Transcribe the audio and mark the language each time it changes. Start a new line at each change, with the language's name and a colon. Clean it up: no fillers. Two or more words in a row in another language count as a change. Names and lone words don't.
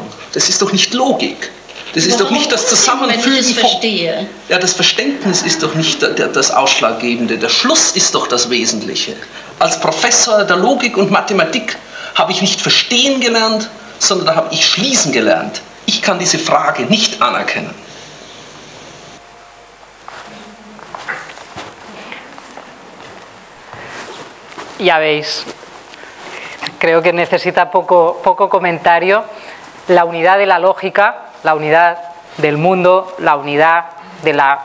German: Das ist doch nicht Logik. Das ist doch nicht das Zusammenfügen von... verstehe. Ja, das Verständnis ist doch nicht das Ausschlaggebende. Der Schluss ist doch das Wesentliche. Als Professor der Logik und Mathematik habe ich nicht verstehen gelernt, sondern da habe ich schließen gelernt. Ich kann diese Frage nicht anerkennen.
Spanish: Ya veis, creo que necesita poco comentario. La unidad de la lógica, la unidad del mundo, la unidad de la...